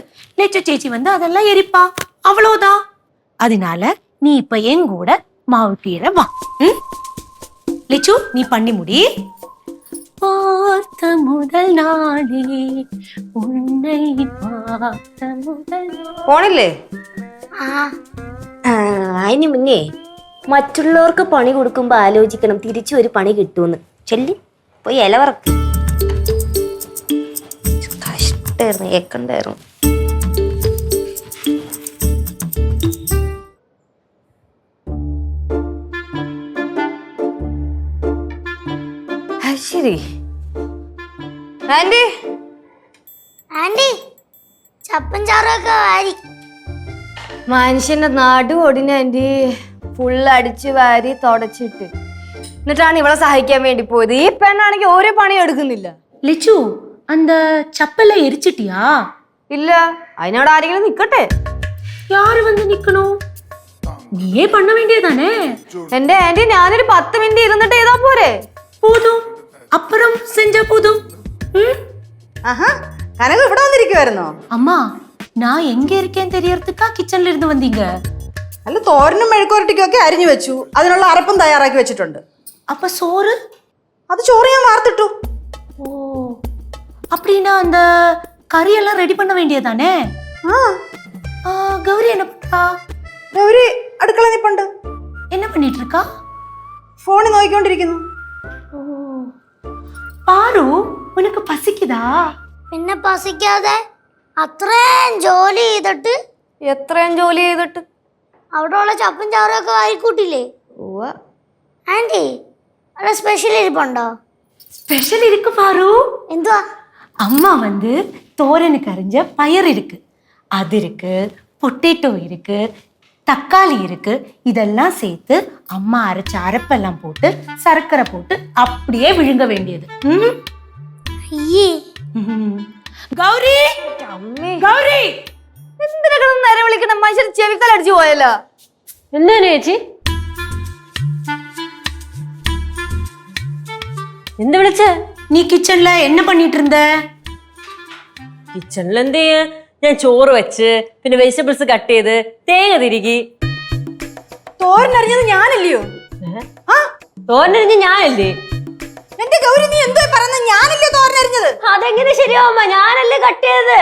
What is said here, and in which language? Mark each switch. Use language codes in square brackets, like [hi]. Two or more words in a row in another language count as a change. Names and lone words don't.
[ta] லெச்சு சேச்சி வந்து அதெல்லாம் எரிப்பா. அவ்வளவுதான். அதனால நீ இப்ப என் கூட மாவு கீழே வா. லிச்சு, நீ பண்ணி முடி. பார்த்த முதல் நாளே உன்னை பார்த்த முதல் [ml] പോണില്ലേ? അതിന് മുന്നേ മറ്റുള്ളവർക്ക് പണി കൊടുക്കുമ്പോ ആലോചിക്കണം തിരിച്ചു ഒരു പണി കിട്ടുമെന്ന്. ചെല്ലി പോയി ഇല വറക്ക്. കഷ്ടായിരുന്നു, ഏക്കണ്ടായിരുന്നു. ശരി ആന്റി, ആന്റി ചപ്പൻ ചാറൊക്കെ വാരി. മനുഷ്യന്റെ നടു ഒടിഞ്ഞ ആന്റി ഫുള്ള് അടിച്ചു വാരി തുടച്ചിട്ട് എന്നിട്ടാണ് ഇവളെ സഹായിക്കാൻ വേണ്ടി പോയത്. ഈ പെണ്ണാണെങ്കിൽ ഓരോ പണിയും എടുക്കുന്നില്ല. [ta] லிச்சு, அந்த சப்பலை எரிச்சிட்டியா? [ml] ഇല്ല, അതിനോട് ആരെങ്കിലും നിക്കട്ടെ. [ta] யாரு வந்து நிக்கணும்? நீயே பண்ண வேண்டியதானே. [ml] എന്റെ ആന്റി, ഞാനൊരു 10 മിനിറ്റ് ഇരുന്നിട്ട് ചെയ്താ പോരെ? [ta] போதும், அப்புறம் செஞ்சா போதும். [ml] കനക ഇവിടെ വന്നിരിക്കുവായിരുന്നോ? [ta] அம்மா, நான் எங்க இருக்கேன்னு தெரியறதுக்கா கிச்சன்ல இருந்து வந்தீங்க? [ml] അല്ല, തോരനും മെഴുക്കുവരട്ടിക്കും ഒക്കെ അരിഞ്ഞു വെച്ചു. അതിനുള്ള അരപ്പും തയ്യാറാക്കി വെച്ചിട്ടുണ്ട്. [ta] அப்ப சோறு? [ml] അത് ചോറ് ഞാൻ വാർത്തിട്ടു. [ta] ஓ, அப்படின்னா அந்த கறியெல்லாம் ரெடி பண்ண வேண்டியதானே. கௌரி என்ன பண்றா? [ml] ഗൗരി അടുക്കള നിപ്പുണ്ട്. [ta] என்ன பண்ணிட்டு இருக்கா? [ml] ഫോണിൽ നോക്കിക്കൊണ്ടിരിക്കുന്നു. [ta] ஓ, பாரு, உனக்கு பசிக்குதா? [ml] പിന്നെ പസിക്കാതെ അത്രയും ജോലി ചെയ്തിട്ട് എത്രയും ജോലി ചെയ്തിട്ട് അവിടെയുള്ള ചപ്പൻ ചാറൊക്കെ വാരിക്കൂട്ടില്ലേ? ആന്റി, അവിടെ സ്പെഷ്യൽ ഇരിപ്പുണ്ടോ? [ta] ஸ்பெஷல் இருக்கு பாரு. [ml] എന്തുവാ? [ta] அம்மா வந்து தோரனுக்கு அரிஞ்ச பயர் இருக்கு, அது இருக்கு, பொட்டேட்டோ இருக்கு, தக்காளி இருக்கு. இதெல்லாம் சேர்த்து அம்மா அரைச்ச அரைப்பெல்லாம் போட்டு சர்க்கரை போட்டு அப்படியே விழுங்க வேண்டியது. [ml] അയ്യേ, [ta] கௌரி, கௌரி, [ml] എന്തിനാ നേരെ വിളിക്കണം? മനുഷ്യർ ചെവിക്കൽ അടിച്ചു പോയല്ലോ. എന്താണ് ചേച്ചി? എന്ത് വിളിച്ച? [ta] நீ கிச்சன்ல என்ன பண்ணிட்டு இருந்த? [ml] കിച്ചണിൽ എന്ത് ചെയ്യാ? ഞാൻ ചോറ് വെച്ച്, പിന്നെ [en] vegetables cut [ml] ചെയ്ത്, തേങ്ങ തിരികി. തോരനരിഞ്ഞത് ഞാനല്ലയോ? തോരനരിഞ്ഞ് ഞാനല്ലേ? എന്റെ ഗൗരി, നീ എന്തോ പറയുന്നത്? ഞാനല്ലേ തോരനരിഞ്ഞത്? അതെങ്ങനെ ശരിയാവുമ്പ? ഞാനല്ലേ കട്ട് ചെയ്തത്.